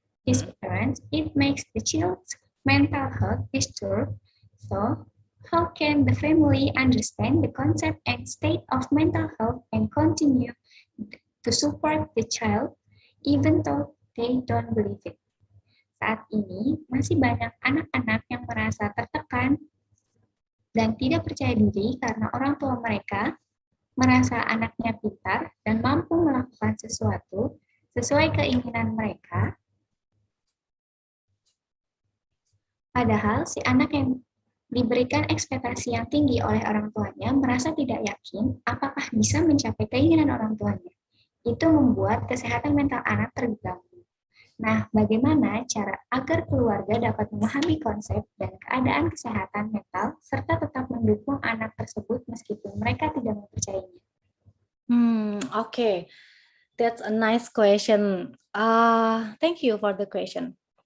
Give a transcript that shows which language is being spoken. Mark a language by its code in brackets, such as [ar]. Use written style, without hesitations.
[en] These parents, it makes the child's mental health disturbed. So, how can the family understand the concept and state of mental health and continue to support the child even though they don't believe it? [id] Saat ini, masih banyak anak-anak yang merasa tertekan dan tidak percaya diri karena orang tua mereka merasa anaknya pintar dan mampu melakukan sesuatu sesuai keinginan mereka. Padahal si anak yang diberikan ekspektasi yang tinggi oleh orang tuanya merasa tidak yakin apakah bisa mencapai keinginan orang tuanya. Itu membuat kesehatan mental anak terganggu. Nah, bagaimana cara agar keluarga dapat memahami konsep dan keadaan kesehatan mental serta tetap mendukung anak tersebut meskipun mereka tidak mempercayainya? [en] Okay, that's a nice question. Thank you for the question.